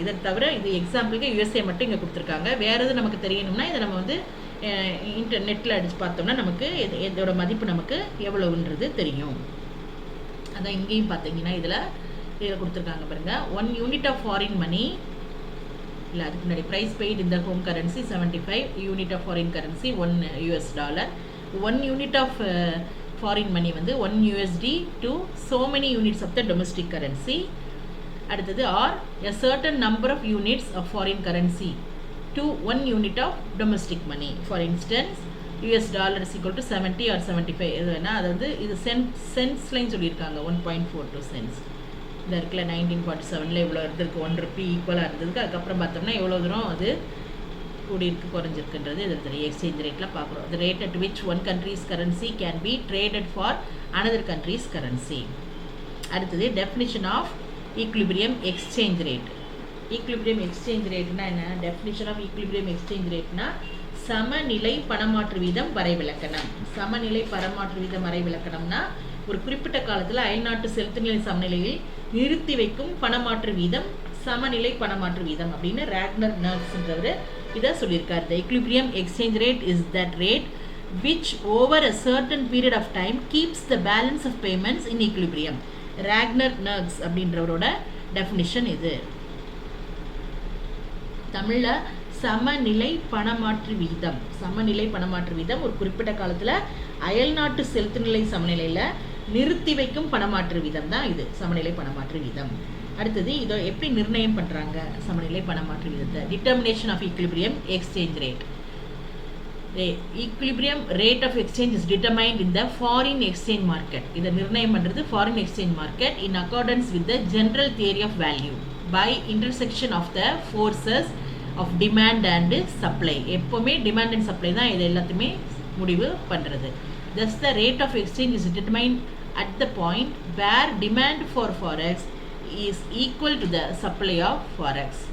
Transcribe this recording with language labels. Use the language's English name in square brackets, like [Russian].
[Tamil] இதை தவிர இது எக்ஸாம்பிளுக்கு USA மட்டும் இங்கே கொடுத்துருக்காங்க. வேறு எது நமக்கு தெரியணும்னா இதை நம்ம வந்து இன்டர்நெட்டில் அடித்து பார்த்தோம்னா நமக்கு இதோட மதிப்பு நமக்கு எவ்வளவுன்றது தெரியும். அதான் இங்கேயும் பார்த்தீங்கன்னா இதில் கொடுத்துருக்காங்க பாருங்கள். [English] 1 unit of foreign money, [Tamil] இல்லை அதுக்கு முன்னாடி [English] Price paid இந்த home currency 75, unit of foreign currency $1. 1 unit of foreign money வந்து 1 USD to so many units of the domestic currency. [Tamil] அடுத்தது [English] Are a certain number of units of foreign currency to 1 unit of domestic money. For instance, US dollar is equal to 70 or 75. [Tamil] எதுனா அது வந்து இது சென்ட்ஸ்லையும் சொல்லியிருக்காங்க. 1.42 cents. இந்த இருக்குல்ல 1947 இவ்வளோ இருந்திருக்கு, 1 ரூபி ஈக்குவலாக இருந்ததுக்கு. அதுக்கப்புறம் பார்த்தோம்னா எவ்வளோ தூரம் அது கூடியிருக்கு குறைஞ்சிருக்குன்றது இதில் எக்ஸ்சேஞ்ச் ரேட்டில் பார்க்குறோம். [English] the rate at which one country's currency can be traded for another country's currency. [Tamil] அடுத்தது [English] Definition of equilibrium exchange rate. [Tamil] Equilibrium exchange ரேட்னா என்ன? [English] definition of equilibrium exchange ரேட்னா [Tamil] சமநிலை பணமாற்று வீதம் வரைவிலக்கணம். சமநிலை பணமாற்று வீதம் வரைவிலக்கணம்னா ஒரு குறிப்பிட்ட காலத்தில் அயல்நாட்டு செலுத்துநிலை சமநிலையில் நிறுத்தி வைக்கும் பணமாற்று வீதம் சமநிலை பணமாற்று வீதம் அப்படின்னு ராக்னர் நர்ஸ்ன்றவர் இதை சொல்லியிருக்கார். [English] The equilibrium exchange rate is that rate which over a certain period of time keeps the balance of payments in equilibrium. [Tamil] ராக்னர் nurse அப்படின்றவரோட definition இது. தமிழில் சமநிலை பணமாற்று வீதம். சமநிலை பணமாற்று வீதம் ஒரு குறிப்பிட்ட காலத்தில் அயல்நாட்டு செலுத்துநிலை சமநிலையில் நிறுத்தி வைக்கும் பணமாற்று வீதம் தான் இது சமநிலை பணமாற்று வீதம். அடுத்தது இதை எப்படி நிர்ணயம் பண்ணுறாங்க சமநிலை பணமாற்று வீதத்தை? [English] Determination of equilibrium exchange rate. Equilibrium rate of exchange is determined in the foreign exchange market. [Tamil] இதை நிர்ணயம் பண்ணுறது [English] Foreign exchange market in accordance with the general theory of value by intersection of the forces of demand and supply. [Tamil] எப்போவுமே [English] demand and supply [Tamil] தான் இது எல்லாத்தையுமே முடிவு பண்ணுறது. [English] Thus the rate of exchange is determined at the point where demand for forex is equal to the supply of forex.